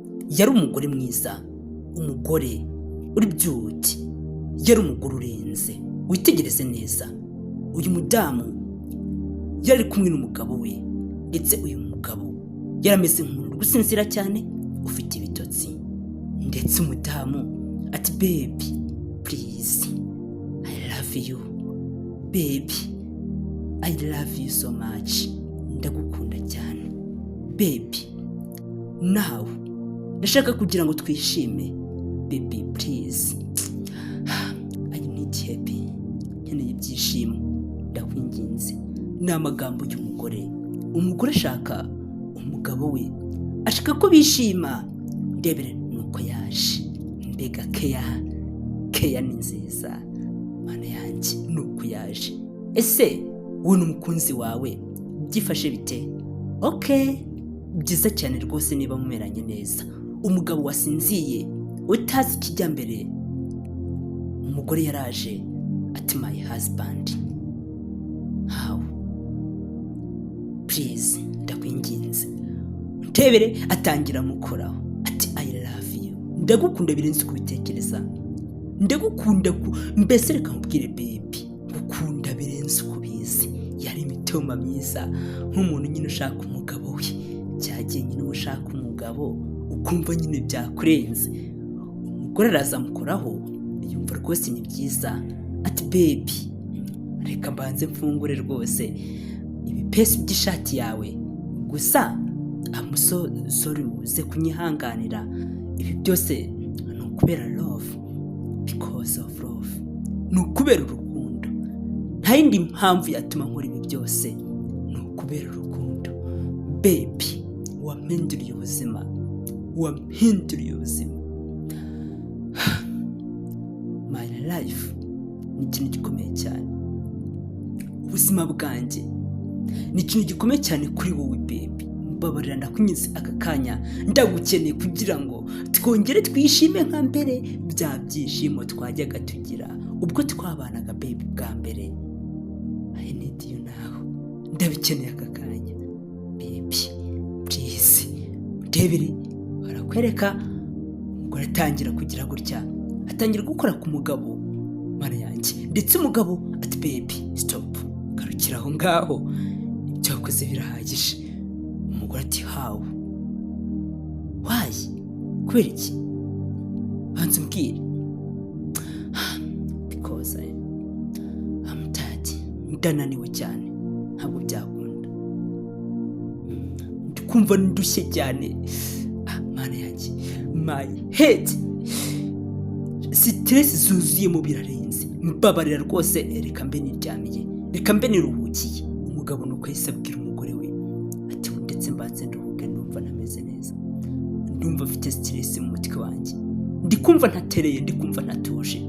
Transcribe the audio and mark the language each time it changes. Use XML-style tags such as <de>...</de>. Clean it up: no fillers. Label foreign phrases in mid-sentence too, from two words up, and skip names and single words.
<rw>yari umugore mwiza, umugore uri beauty, yari umugore urenze. Witegereze neza, uyu mudamu yari kumwe n'umugabo we, ndetse uyu mugabo yarameze nk'umuntu gusinzira cyane ufite ibitotsi. Ndetse umudamu ati</rw> <en>baby please I love you baby, I love you so much,</en> <rw>ndagukunda cyane baby, now ndashaka kugira ngo twishime</rw> <en>baby please, I need happy,</en> <rw>nkeneye ibyishimo, ndakwinginze. Ni amagambo y'umugore. Umugore ashaka umugabo we, ashaka ko bishima. Ndebere nuko yaje, mbega keya ni nziza mana yanjye, nuko yaje. Ese wowe n'umukunzi wawe byifashe bite? Okay, byiza cyane rwose niba mumeranye neza. Umugabo wasinziye utazi ikijya mbere, umugore yaraje ati</rw> <en>my husband, how please</en> <rw>ndakwinginze. Ntebere atangira mukoraho ati</rw> <en>I love you,</en> <rw>ndagukunda birenze kubitekereza, ndagukunda mbese reka nkubwire baby, ngukunda birenze kubizi. Yari imitoma myiza, nk'umuntu nyine ushaka umugabo we, cyagiye nyine ushaka umugabo ukumva nyine byakurenze. Umugore araza amukoraho, yumva rwose ni byiza ati baby reka mbanze mfungure rwose ibipesi by'ishati yawe, gusa sorry uze kunyihanganira, ibi byose ni ukubera love,</rw> <en>because of love,</en> <rw>ni ukubera urukundo, nta yindi mpamvu yatuma nkora ibi byose, ni ukubera urukundo baby, wampinduriye ubuzima, wampinduriye ubuzima.</rw> <en>My life</en> <rw>ni ikintu gikomeye cyane, ubuzima bwanjye ni ikintu gikomeye cyane kuri wowe baby. Mbabarira ndakunyuze aka kanya, ndagukeneye kugira ngo twongere twishime nka mbere, bya byishimo twajyaga tugira ubwo twabanaga baby bwa mbere.</rw> <en>I need you now,</en> <rw>ndabikeneye aka kanya</rw> <en>baby please.</en> <rw>Ndebere barakwereka, umugore atangira kugira gutya, atangira gukora ku mugabo mana yanjye. Ndetse umugabo ati</rw> <en>baby stop,</en> <rw>garukira aho ngaho, ibyo wakoze birahagije. Umugore ati</rw> <en>how, why,</en> <rw>kubera iki, banza umbwire.</rw> <en>Because I'm tired,</en> <rw>ndananiwe cyane, ntabwo byakunda, ndikumva ndushye cyane mana yanjye,</rw> <en>my head stress</en> <rw>zuzuyemo birarenze. Mbabarira rwose, reka mbe niryamiye, reka mbe niruhukiye. Umugabo nuko yahise abwira umugore we ati ndetse mbanze nduhuke, ndumva nameze neza, ndumva mfite stress mu mutwe wanjye, ndikumva ntatereye, ndikumva ntatuje.</rw>